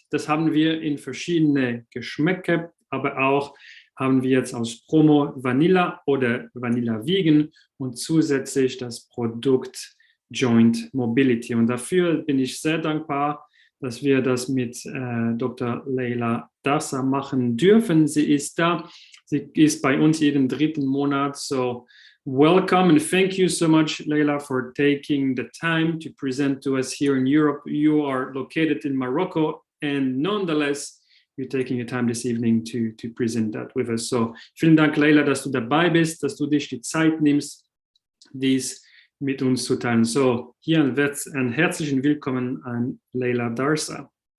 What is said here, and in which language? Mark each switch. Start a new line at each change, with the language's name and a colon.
German: Das haben wir in verschiedene Geschmäcker, aber auch haben wir jetzt aus Promo Vanilla oder Vanilla Vegan und zusätzlich das Produkt Joint Mobility. Und dafür bin ich sehr dankbar, dass wir das mit Dr. Leila Darsa machen dürfen. Sie ist da. Sie ist bei uns jeden dritten Monat.
English: So welcome and thank you so much, Leila, for taking the time to present to us here in Europe. You are located in Morocco and nonetheless, you're taking your time this evening to present that with us.
German: So vielen Dank, Leila, dass du dabei bist, dass du dich die Zeit nimmst, dies mit uns zu teilen. So, hier ein herzlichen Willkommen an Leila Darsa.